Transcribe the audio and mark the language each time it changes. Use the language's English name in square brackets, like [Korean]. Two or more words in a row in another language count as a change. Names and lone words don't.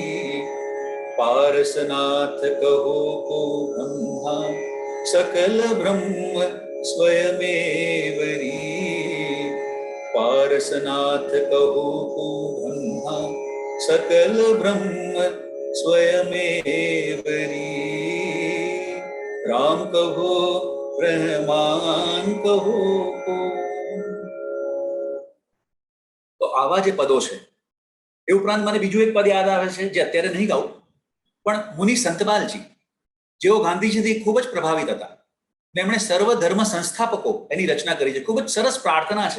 [Hindi] पारसनाथ कहो को ब्रह्मा, सकल ब्रह्म स्वयमेव री। पारसनाथ कहो को ब्रह्मा, सकल ब्रह्म स्वयमेव री। राम कहो रहमान कहो को। [Gujarati] તો આવા જે પદો છે એ ઉપરાંત મને બીજું એક પદ યાદ આવે છે જે અત્યારે નહીં ગાઉં, પણ મુનિ સંતબાલજી જેઓ ગાંધીજીથી ખૂબ જ પ્રભાવિત હતા, એમણે સર્વ ધર્મ સંસ્થાપકો એની રચના કરી છે. ખૂબ જ સરસ પ્રાર્થના છે.